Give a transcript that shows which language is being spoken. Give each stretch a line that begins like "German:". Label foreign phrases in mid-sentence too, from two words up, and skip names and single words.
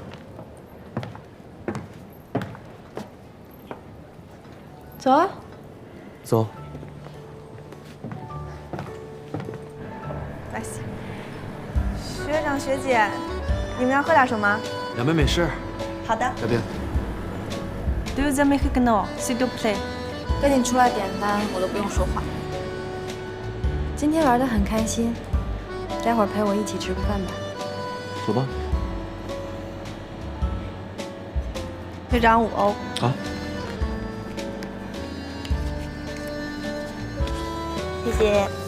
Chinese: 走啊，走。来，学长学姐，你们要喝点什么 2杯美式。好的。小冰。
French: 2 americano, s'il vous plaît。
Chinese: 跟你出来点单，我都不用说话。今天玩得很开心，待会儿陪我一起吃个饭吧。走吧。学长5欧。好。谢谢。